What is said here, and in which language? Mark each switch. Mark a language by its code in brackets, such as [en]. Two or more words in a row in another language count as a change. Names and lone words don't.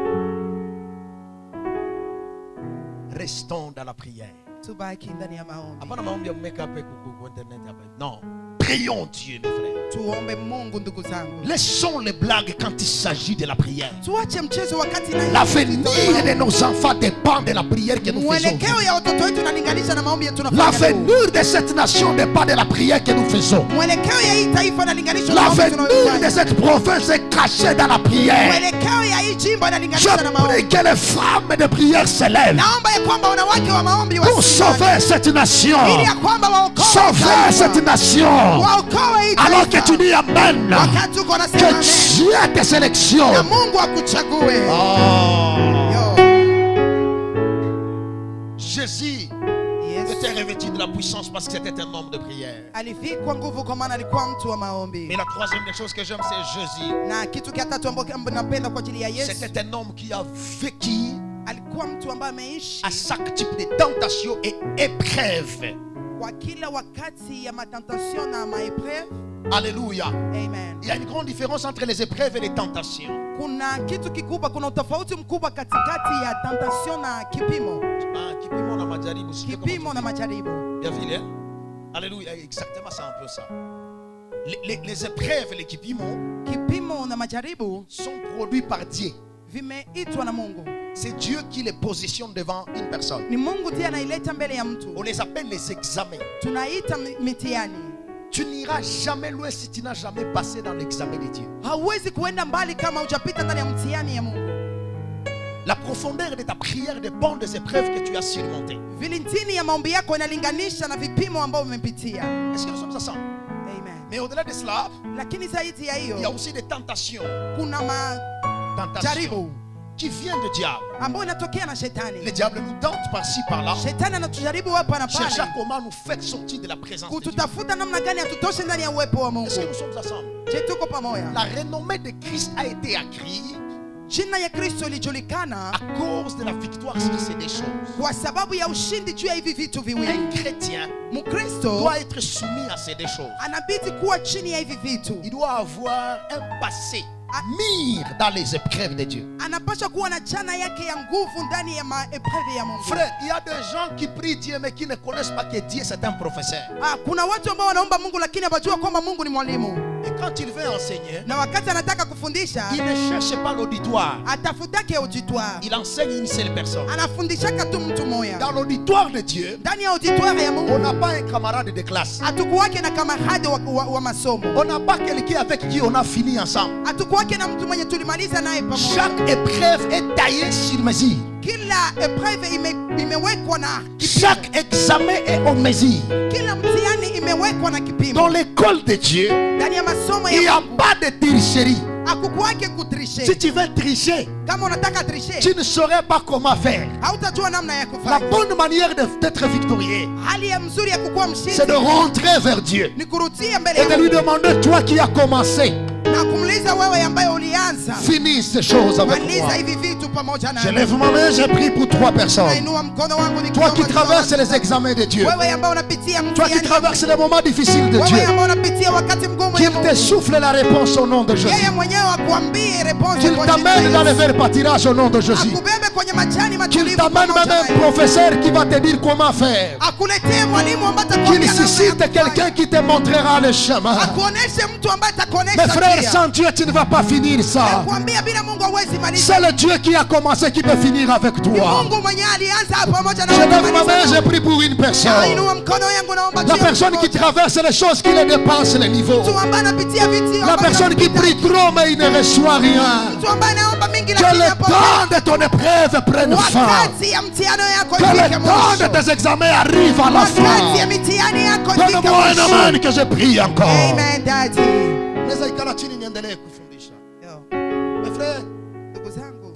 [fr] Restons dans la prière. [sw] Tubaki ndani ya maombi. Hapana maombi ya mmeka pe ku internet hapa. [fr] Non. Prions Dieu, mes frères. [sw] Tuombe Mungu ndugu zangu. [fr] Laissons les blagues quand il s'agit de la prière. [sw] Tuache mchezo wakati na [fr] L'avenir de nos enfants dépend de la prière que nous faisons. [sw] mwelekeo ya watoto wetu inalinganisha na maombi yetu tunafanya. [fr] L'avenir de cette nation dépend de la prière que nous faisons. [sw] Mwelekeo ya hii taifa inalinganishwa na maombi [fr] L'avenir de [sw] tunayofanya. [fr] cette province est caché dans la prière. [sw] Mwelekeo ya hii jimbo [fr] Je [sw] inalinganishwa na [fr] prie [sw] maombi. [fr] que les femmes de prière s'élèvent [sw] Naomba ya kwamba wanawake wa maombi [fr] pour [sw] wasimame. [fr] sauver cette nation. [sw] Ili ya kwamba waokoe [fr] Sauver [sw] taifa. [fr] cette nation. [sw] Waokoe hii [fr] Alors que [sw] taifa. [fr] tu dis Amen. [sw] Wakati uko nasema [fr] Que [sw] amen. [fr] Dieu te sélectionne. [sw] Na Mungu akuchague. Yo. [fr] Jésus Yes. était revêtu de la puissance parce que c'était un homme de prière. [sw] Alivikwa nguvu kwa maana alikuwa mtu wa maombi. [fr] Mais la troisième des choses que j'aime, c'est Jésus. [sw] Na kitu kia tatu ambacho napenda kwa ajili ya Yesu, [fr] C'était un homme qui a vécu [sw] alikuwa mtu ambaye ameishi [fr] à chaque type de tentation et épreuve. [sw] kwa kila wakati ya matentation na maepreuve. [fr] Alléluia. Amen. Il y a une grande différence entre les épreuves et les tentations. [sw] Kuna kitu kikubwa, kuna utofauti mkubwa katikati ya tentation na kipimo. Kipimo na majaribu. Kipimo na majaribu. [fr] Bien vu, hein? Alléluia. Exactement, c'est un peu ça. Les épreuves, les kipimo [sw] Kipimo na majaribu [fr] sont produits par Dieu. [sw] vimeitwa na Mungu. [fr] C'est Dieu qui les positionne devant une personne. [sw] Ni Mungu ndiye anaileta mbele ya mtu. [fr] On les appelle les examens. [sw] Tunaita mitihani. [fr] Tu n'iras jamais loin si tu n'as jamais passé dans l'examen de Dieu. [sw] Hauwezi kuenda mbali kama hujapita ndani ya mtihani ya Mungu. [fr] La profondeur de ta prière dépend des épreuves que tu as surmontées. [sw] Vilintini ya maombi yako inalinganisha na vipimo ambavyo umepitia. [fr] Est-ce que nous sommes ensemble? Amen. Mais au-delà de cela, [sw] Lakini zaidi ya [fr] il y a [sw] hiyo [fr] aussi des tentations. [sw] kuna [fr] Tentations [sw] majaribu [fr] qui viennent du diable. [sw] ambayo inatokea na [fr] Le [sw] shetani. [fr] diable nous tente par-ci par-là. [sw] Shetani anatujaribu hapa na [fr] Cherche à [sw] pale [fr] comment nous faire sortir de la présence de Dieu. [sw] kututafuta namna gani atutoshe ndani ya uwepo wa Mungu. [fr] Est-ce que nous sommes ensemble? [sw] Je, tuko pamoja? [fr] La renommée de Christ a été acquise [sw] Jina ya Kristo ilijulikana [fr] à cause de la victoire sur ces deux choses. [sw] kwa sababu ya ushindi juu ya hivi vitu viwili. [fr] Un chrétien [sw] Mkristo [fr] doit être soumis à ces deux choses. [sw] anabidi kuwa chini ya hivi vitu. [fr] Il doit avoir un passé mire dans les épreuves de Dieu. [sw] Anapaswa kuwa na jana yake ya nguvu ndani ya maepreve ya Mungu. [fr] Frère, il y a des gens qui prient Dieu mais qui ne connaissent pas que Dieu c'est un professeur. [sw] Kuna watu ambao wanaomba Mungu lakini hawajua kwamba Mungu ni mwalimu. [fr] Et quand il veut enseigner, [sw] Na wakati anataka kufundisha, [fr] il ne cherche pas l'auditoire. [sw] atafutake auditoire. [fr] Il enseigne une seule personne. [sw] Anafundishaka tu mtu moya. [fr] Dans l'auditoire de Dieu, [sw] Ndani ya auditoire ya [fr] on [sw] Mungu [fr] n'a pas un camarade de classe. [sw] hatukuwake na kamarade wa masomo. [fr] On n'a pas quelqu'un avec qui on a fini ensemble. [sw] Hatukuwake na mtu mwenye tulimaliza naye pamoja. [fr] Chaque épreuve est taillée sur mesure. [sw] Kila epreve imewekwa na kipimo. [fr] Chaque examen est en mesure. [sw] Kila mtihani imewekwa na kipimo. [fr] Dans l'école de Dieu, [sw] Ndani ya masomo [fr] il n'y [sw] ya [fr] a [sw] Mungu [fr] pas de tricherie. [sw] hakukuwake kutrishe. [fr] Si tu veux tricher, [sw] Kama unataka trishe, [fr] tu ne saurais pas comment faire. [sw] hautajua namna ya [fr] La [sw] kufanya. [fr] bonne manière d'être victorieux, [sw] Hali ya mzuri ya kukuwa [fr] c'est de [sw] mshindi [fr] rentrer vers Dieu [sw] ni kurudia mbele [fr] et [sw] ya [fr] de lui [sw] Mungu [fr] demander, toi qui as commencé, [sw] na kumuuliza wewe ambaye ulianza, [fr] finis ces choses avec [sw] maliza [fr] moi. [sw] hivi vitu pamoja [fr] Je [sw] nami. [fr] lève ma main, je prie pour 3 personnes. [sw] Nainua mkono wangu [fr] Toi [sw] nikiomba [fr] qui traverses [sw] dua. [fr] les examens de Dieu, [sw] Wewe ambaye unapitia [fr] toi qui [sw] mtihani, [fr] traverses les moments difficiles de [sw] wewe [fr] Dieu, [sw] ambaye unapitia wakati mgumu ya [fr] qu'il te [sw] Mungu, [fr] souffle la réponse au nom de Jésus. [sw] yeye mwenyewe akuambie response [fr] Qu'il [sw] kwa jina [fr] t'amène [sw] la [fr] dans le [sw] Yesu. [fr] vert pâturage au nom de Jésus. [sw] Akubebe kwenye majani [fr] Qu'il [sw] matulivu [fr] t'amène [sw] pamoja [fr] même un [sw] naye. [fr] professeur qui va te dire comment faire. [sw] Akuletee mwalimu ambaye [fr] Qu'il [sw] atakwambia namna ya [fr] suscite [sw] kufanya. [fr] quelqu'un qui te montrera le chemin. [sw] Akuoneshe mtu ambaye atakuonesha [fr] Mes frères, [sw] njia. [fr] sans Dieu, tu ne vas pas finir ça. [sw] Nakwambia bila Mungu hauwezi maliza. [fr] C'est le Dieu qui a commencé qui peut finir avec [sw] Ni [fr] toi. [sw] Mungu mwenyewe alianza pamoja na [fr] Je [sw] wewe [fr] lève ma [sw] kumaliza [fr] main, [sw] na [fr] je prie pour une personne. [sw] Nainua mkono yangu naomba [fr] La [sw] juu ya [fr] personne qui [sw] mmoja. [fr] traverse les choses qui les dépassent les niveaux. [sw] Mtu ambaye anapitia vitu [fr] La personne qui prie trop mais il ne reçoit rien. [sw] Mtu ambaye anaomba mingi [fr] Que [sw] lakini [fr] le [sw] hapokei. [fr] temps de ton épreuve prenne fin. [sw] Wakati ya mtihano yako [fr] Que [sw] ifike [fr] le temps de [sw] mwisho. [fr] tes examens arrive à la [sw] Wakati ya [fr] fin. [sw] mitihani yako ifike [fr] Donne-moi un [sw] mwisho. [fr] amen que je prie encore. [en] Amen, daddy. [sw] Naweza ikala chini niendelee kufundisha. Yo, [fr] Mes frères, [sw] ndugu zangu,